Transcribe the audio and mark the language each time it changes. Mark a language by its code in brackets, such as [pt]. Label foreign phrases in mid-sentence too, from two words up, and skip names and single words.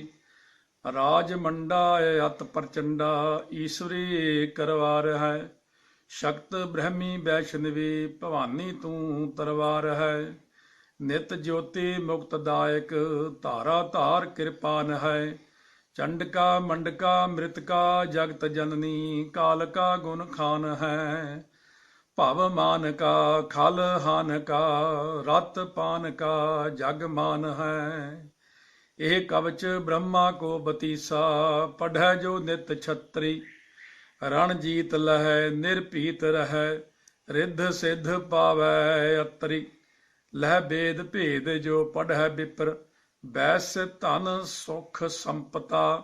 [bra] ਰਾਜ ਮੰਡਾ ਅਤ ਪ੍ਰਚੰਡਾ, ਈਸ਼ਵਰੀ ਕਰਵਾਰ ਹੈ। ਸ਼ਕਤ ਬ੍ਰਹਮੀ ਵੈਸ਼ਨਵੀ, ਭਵਾਨੀ ਤੂੰ ਤਰਵਾਰ ਹੈ। ਨਿਤ ਜੋਤੀ ਮੁਕਤਦਾਇਕ, ਧਾਰਾ ਧਾਰ ਕਿਰਪਾਨ ਹੈ। चंडका मंडका मृतका जगत जननी, काल का गुण खान है। भव मान का खल हान का, रत पान का जग मान है। ਇਹ ਕਵਚ ਬ੍ਰਹਮਾ ਕੋ ਬਤੀਸਾ, ਪੜ੍ਹੈ ਜੋ ਨਿਤ ਛਤਰੀ। ਰਣ ਜੀਤ ਲਹੈ ਨਿਰਭੀਤ ਰਹੈ, ਰਿੱਧ ਸਿੱਧ ਪਾਵੈ ਅਤਰੀ। ਲਹਿ ਬੇਦ ਭੇਦ ਜੋ ਪੜ੍ਹੈ ਵਿਪਰ, ਬੈਸ ਧਨ ਸੁਖ ਸੰਪਤਾ।